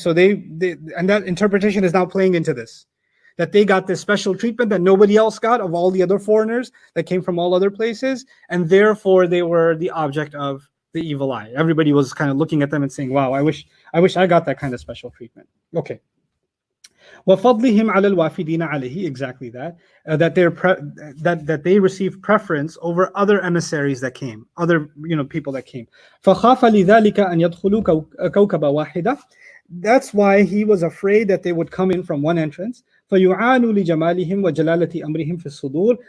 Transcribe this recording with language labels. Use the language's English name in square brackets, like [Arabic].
[English] So they and that interpretation is now playing into this, that they got this special treatment that nobody else got of all the other foreigners that came from all other places, and therefore they were the object of the evil eye. Everybody was kind of looking at them and saying, wow, I wish I got that kind of special treatment. Okay. [Arabic] وَفَضْلِهِمْ عَلَى الْوَافِدِينَ عَلَيْهِ, [English] exactly that. That they receive preference over other emissaries that came, other people that came. [Arabic] فَخَافَ لِذَلِكَ أَنْ يَدْخُلُوا كَوْكَبَ وَاحِدَةً. [English] That's why he was afraid that they would come in from one entrance. [Arabic] فَيُعَانُوا لِجَمَالِهِمْ وَجَلَالَةِ أَمْرِهِمْ فِي الصُّدُورِ.